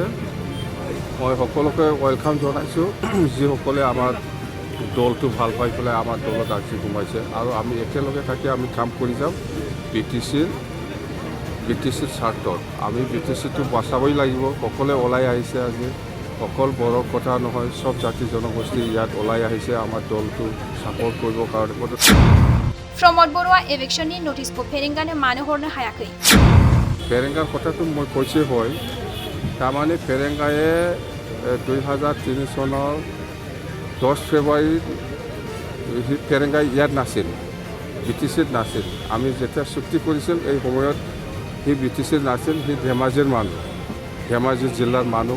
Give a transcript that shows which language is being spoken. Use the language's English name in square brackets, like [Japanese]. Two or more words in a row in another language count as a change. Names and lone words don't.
[Assamese] মই সকলোকে ৱেলকাম জনাইছোঁ যিসকলে আমাৰ দলটো ভাল পাই পেলাই আমাৰ দলত আজি সোমাইছে আৰু আমি একেলগে থাকি আমি কাম কৰি যাম BTCৰ স্বাৰ্থত। আমি BTCটো বচাবই লাগিব। সকলোৱে ওলাই আহিছে আজি, অকল বড়োৰ কথা নহয়, চব জাতি জনগোষ্ঠী ইয়াত ওলাই আহিছে আমাৰ দলটো ছাপৰ্ট কৰিবৰ কাৰণে। [Bodo] प्रमद बरुवा एविक्शननि नटिसखौ फेरेंगानो मानो हरनो हायाखै? [Assamese] फेरेंगार কথাটো মই কৈছে হয়, তাৰমানে फेरेंगाয়ে 2003 চনৰ 10 ফেব্ৰুৱাৰীত फेरेंगा ইয়াত নাছিল, BTCত নাছিল। আমি যেতিয়া চুক্তি কৰিছিল এই সময়ত সি BTCত নাছিল, সি ধেমাজিৰ মানুহ, ধেমাজি জিলাৰ মানুহ।